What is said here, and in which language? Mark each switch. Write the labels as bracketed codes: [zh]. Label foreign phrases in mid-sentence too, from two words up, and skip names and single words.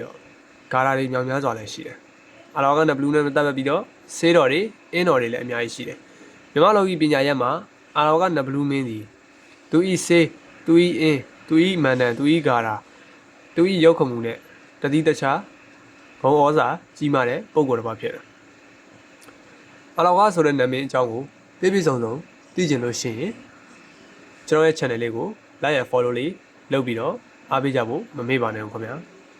[my] တော့ဂါရာတွေမြောင်များစွာလည်းရှိတယ်အာလာဝကနဲ့ဘလူးနဲ့ပတ်သက်ပြီးတော့ဆေးတော်တွေအင်းတော်တွေလည်းအများကြီးရှိတယ်မြန်မာလောကီပညာရပ်မှာအာလာဝကနဲ့ဘလူးမင်းဒီသူဤဆေးသူဤအင်းသူဤမန္တန်သူဤဂါရာသူဤရုပ်ခမှုနဲ့တတိတခြားဘုံဩဇာကြီးမားတဲ့ပုံကိုယ်တစ်ပါးဖြစ်တယ်အာလာဝကဆိုတဲ့နာမည်အကြောင်းကိုပြည့်စုံသိကျင်လို့ရှိရင်ကျွန်တော်ရဲ့ channel လေးကို [en] like and follow [my] လေးလုပ်ပြီးတော့အားပေးကြဖို့မမေ့ပါနဲ့ခင်ဗျာ